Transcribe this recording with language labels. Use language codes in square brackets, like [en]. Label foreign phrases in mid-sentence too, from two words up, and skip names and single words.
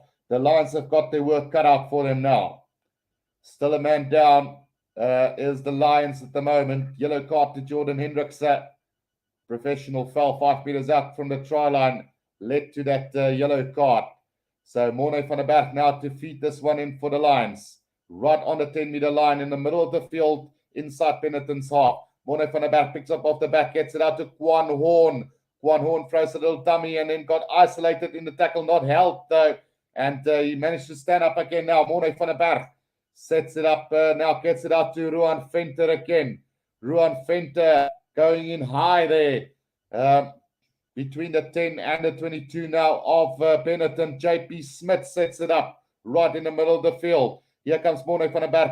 [en] The Lions have got their work cut out for them now. Still a man down is the Lions at the moment. Yellow card to Jordan Hendricks. Professional foul 5 meters out from the try line led to that yellow card. So Morne van der Berg now to feed this one in for the Lions. Right on the 10-meter line in the middle of the field inside Benetton's half. Morne van der Berg picks up off the back, gets it out to Quan Horn. Quan Horn throws a little dummy and then got isolated in the tackle, not held though. And he managed to stand up again now. Morne van der Berg sets it up now, gets it out to Ruan Venter again. Ruan Venter going in high there. Between the 10 and the 22 now of Benetton. JP Smith sets it up right in the middle of the field. Here comes Morne van der Berg.